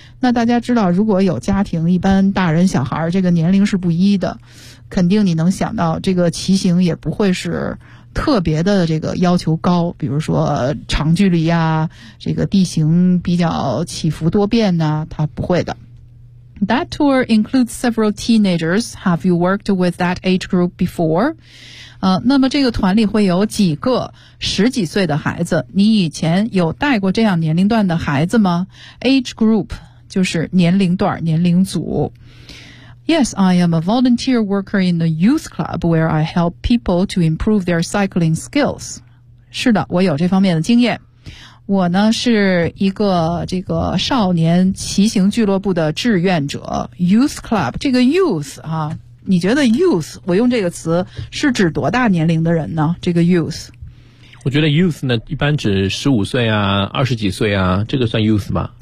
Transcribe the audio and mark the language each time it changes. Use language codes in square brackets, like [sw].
[zh] 那大家知道如果有家庭，一般大人小孩这个年龄是不一的，肯定你能想到这个骑行也不会是特别的这个要求高，比如说长距离啊，这个地形比较起伏多变呢，它不会的。 [en] That tour includes several teenagers. Have you worked with that age group before? [zh] 那么这个团里会有几个十几岁的孩子，你以前有带过这样年龄段的孩子吗？ Age group 就是年龄段年龄组。 [en] Yes, I am a volunteer worker in the youth club where I help people to improve their cycling skills. [zh] 是的，我有这方面的经验。我呢是一个这个少年骑行俱乐部的志愿者 ,youth club, 这个 youth, 啊，你觉得 youth, 我用这个词是指多大年龄的人呢？这个 youth。我觉得 youth 呢，一般指15岁啊，二十几岁啊，这个算 youth 吧？